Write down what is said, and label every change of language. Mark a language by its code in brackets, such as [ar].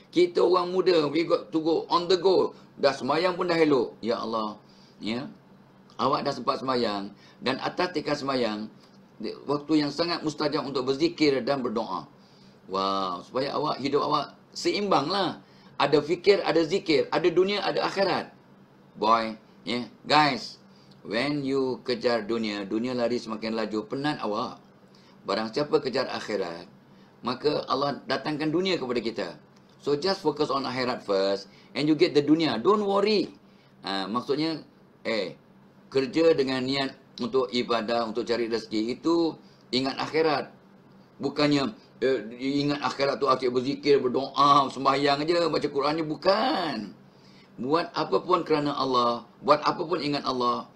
[ms] Kita orang muda, [en] we got to go on the go. [ms] Dah sembahyang pun dah elok. Ya Allah. Ya. Awak dah sempat sembahyang, dan atas tingkah sembahyang, waktu yang sangat mustajab untuk berzikir dan berdoa. Wow, supaya hidup awak seimbang lah. Ada fikir, ada zikir, ada dunia, ada akhirat. [en] Boy, yeah, guys, when you [ms] kejar dunia lari semakin laju, penat awak. Barang siapa kejar akhirat, maka Allah datangkan dunia kepada kita. [en] So just focus on akhirat first, and you get the dunia. Don't worry. [ms] Maksudnya, kerja dengan niat untuk ibadah, untuk cari rezeki, itu ingat akhirat. Bukannya ingat akhirat tu asyik berzikir, berdoa, sembahyang aja, baca Qurannya, bukan. Buat apa pun kerana Allah, buat apa pun ingat Allah.